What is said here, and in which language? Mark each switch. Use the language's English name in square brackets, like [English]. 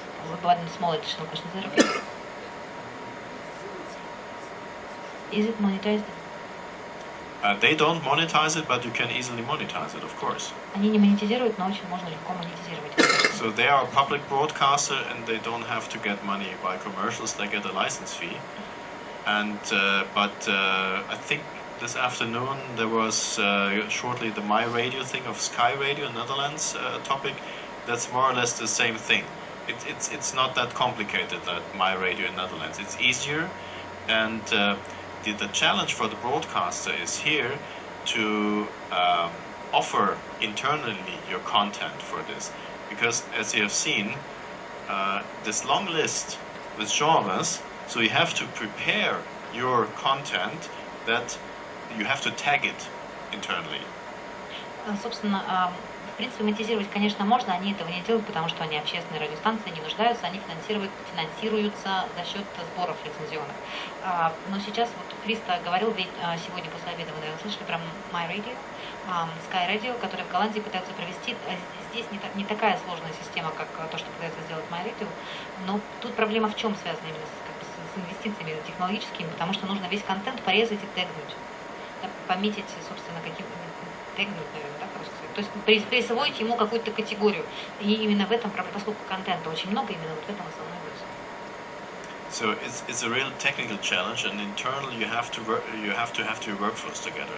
[English] With one small additional question. Is that okay? Is it monetized? They don't monetize it, but you can easily monetize it, of course. [Russian] Они не монетизируют, но очень можно легко монетизировать. [English] So they are a public broadcaster, and they don't have to get money by commercials. They get a license fee. And but I think this afternoon there was shortly the My Radio thing of Sky Radio, Netherlands topic. That's more or less the same thing. It's not that complicated, that My Radio in Netherlands. It's easier, and the challenge for the broadcaster is here to offer internally your content for this, because as you have seen, this long list with genres, so you have to prepare your content that you have to tag it internally. [Russian] Собственно, в принципе, монетизировать, конечно, можно, они этого не делают, потому что они общественные радиостанции, не нуждаются, они финансируются за счет сборов лицензионных. Но сейчас, вот Христа говорил сегодня после обеда, вы, наверное, слышали про My Radio, Sky Radio, который в Голландии пытаются провести. Здесь не такая сложная система, как то, что пытается сделать My Radio, но тут проблема в чем связана именно с инвестициями технологическими, потому что нужно весь контент порезать и тегнуть, пометить, собственно, тегнуть, наверное, так просто сказать. То есть присвоить ему какую-то категорию. И именно в этом проблема, поскольку контента очень много, именно вот в этом основной вопрос. [English] So it's a real technical challenge, and internally you have to have your workflows together.